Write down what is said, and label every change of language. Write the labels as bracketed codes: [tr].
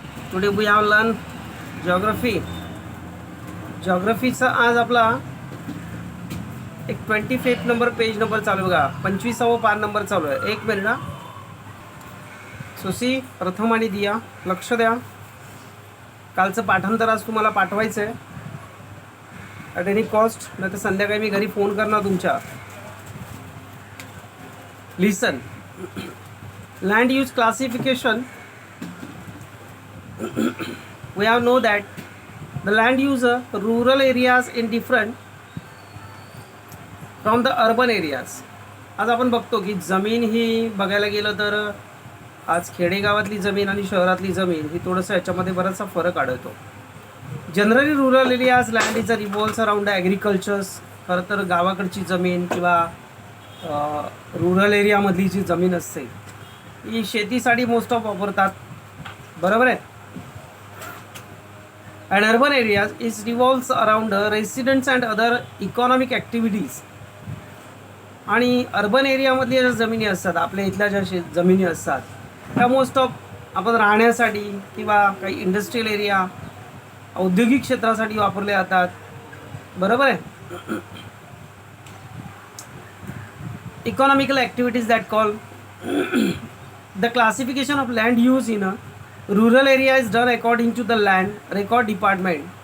[en] Today we have learned geography. [mr] Geographyचा आज आपला एक 25 नंबर पेज नंबर चालू आहे बघा. 25वा पान नंबर चालू आहे. एक मिनिट. सुसी, प्रथम आणि दिया लक्ष द्या. कालचं पाठांतर आज तुम्हाला पाठवायचं आहे [en] at any cost, [mr] नाही तर संध्याकाळी मी घरी फोन करणार तुमच्या. [en] Listen. Land use classification. We have know that the land use rural areas in different from the urban areas. [mr] आज आपण बघतो की जमीन ही बघायला गेलं तर आज खेडेगावातली जमीन आणि शहरातली जमीन ही थोडंसं याच्यामध्ये बराचसा फरक आढळतो. [en] Generally rural areas land is revolves around agricultures. [mr] खरं तर गावाकडची जमीन किंवा रुरल एरियामधली जी जमीन असते ही शेतीसाठी मोस्ट ऑफ वापरतात, बरोबर आहे. [en] And urban areas is revolves around residents and other economic activities. [mr] आणि अर्बन एरियामधल्या ज्या जमिनी असतात, आपल्या इथल्या ज्या जमिनी असतात त्या मोस्ट ऑफ आपण राहण्यासाठी किंवा काही इंडस्ट्रियल एरिया औद्योगिक क्षेत्रासाठी वापरल्या जातात, बरोबर आहे. [en] Economical activities that call. The classification of land use in a rural area is done according to the land record department.